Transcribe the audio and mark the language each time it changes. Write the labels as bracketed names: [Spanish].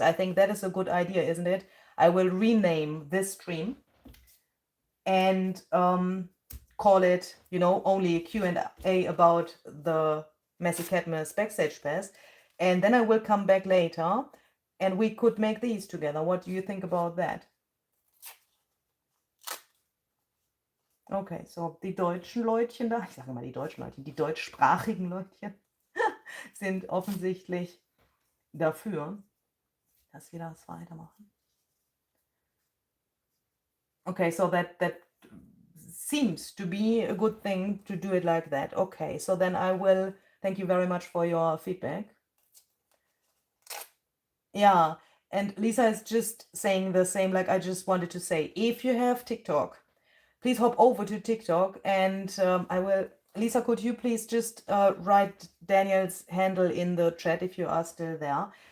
[English] I think that is a good idea, isn't it? I will rename this stream and call it, you know, only Q&A about the Messy Catmas Backstage Pass, and then I will come back later and we could make these together. What do you think about that? [German] Okay, so die deutschen Leutchen da, ich sage mal die deutschen Leutchen, die deutschsprachigen Leutchen, sind offensichtlich dafür, dass wir das weitermachen. [English] Okay, so that seems to be a good thing to do it like that. Okay, so then I will thank you very much for your feedback. Yeah, and Lisa is just saying the same, like I just wanted to say, if you have TikTok, please hop over to TikTok and I will, Lisa, could you please just write Daniel's handle in the chat if you are still there?